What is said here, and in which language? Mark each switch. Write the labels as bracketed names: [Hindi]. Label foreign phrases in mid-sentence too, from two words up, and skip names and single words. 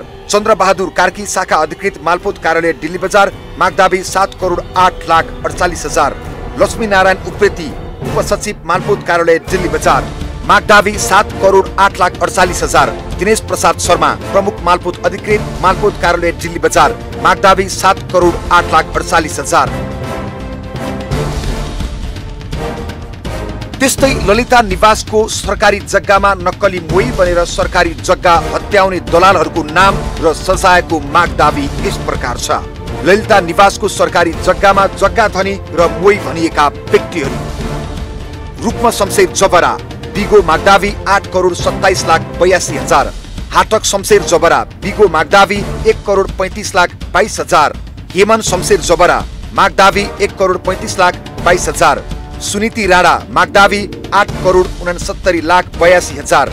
[Nepali] चन्द्र बहादुर कार्की शाखा अधिकृत मालपोत कार्यालय दिल्ली बजार मागदावी 7 करोड 8 लाख 48 हजार। लक्ष्मी नारायण उप्रेती उपसचिव मालपोत कार्यालय दिल्ली बजार मागदावी 7 करोड 8 लाख 48 हजार। दिनेश प्रसाद शर्मा प्रमुख मालपोत अधिकृत मालपोत कार्यालय दिल्ली बजार मागदावी 7 करोड 8 लाख 48 हजार। त्यस्तै ललिता निवासको सरकारी जग्गामा नक्कली मोही बनेर सरकारी जग्गा हत्याउने दलालहरूको नाम र सजायको मागदावी यस प्रकार छ। ललिता निवासको सरकारी जग्गामा जग्गा धनी र मोही भनिएका व्यक्तिहरू रुक्म शमशेर जबरा बिगो मागदावी 8 करोड 27 लाख 82 हजार। हाटक शमशेर जबरा बिगो मागदावी 1,35,22,000। हेमन शमशेर जबरा मागदावी 1,35,22,000। सुनीति राणा मागदावी 8,69,82,000।